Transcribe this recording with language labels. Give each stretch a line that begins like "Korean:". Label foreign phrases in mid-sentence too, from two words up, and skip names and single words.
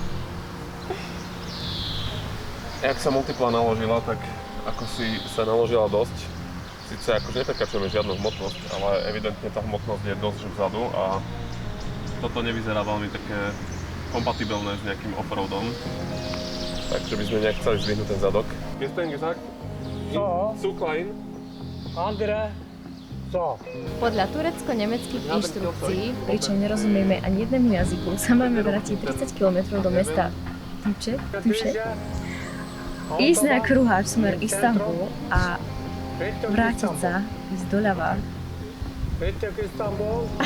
Slovak: Jak sa multipla naložila, tak ako si sa naložila dosť. Sice akože neprekračujeme žiadnu hmotnosť, ale evidentne tá hmotnosť je dosť vzadu a toto nevyzerá veľmi také kompatibilné s nejakým offroadom. Takže by sme nejak chceli zdvihnúť ten zadok. Jest ten gesagt?
German: So, Zu klein? andere, so.
Slovak: Podľa turecko-nemeckých inštrukcií, pričom nerozumieme ani jednému jazyku, sa máme vrátiť 30 km do mesta Tuče, ísť na kruháč smer Istanbul a vrátiť sa, ísť doľava.
German: Richtung Istanbul.